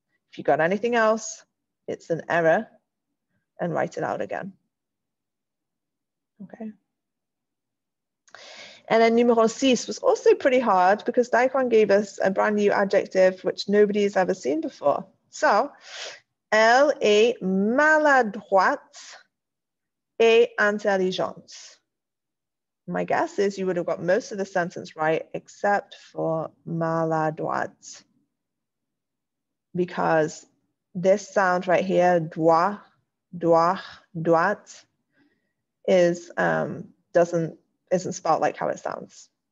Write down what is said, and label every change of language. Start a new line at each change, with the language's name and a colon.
English: If you got anything else, it's an error, and write it out again. Okay. And then numéro 6 was also pretty hard because Daquan gave us a brand new adjective which nobody has ever seen before.
French: So, elle est maladroite et intelligente.
English: My guess is you would have got most of the sentence right except for maladroite. Because this sound right here, doit, isn't spelled like how it sounds.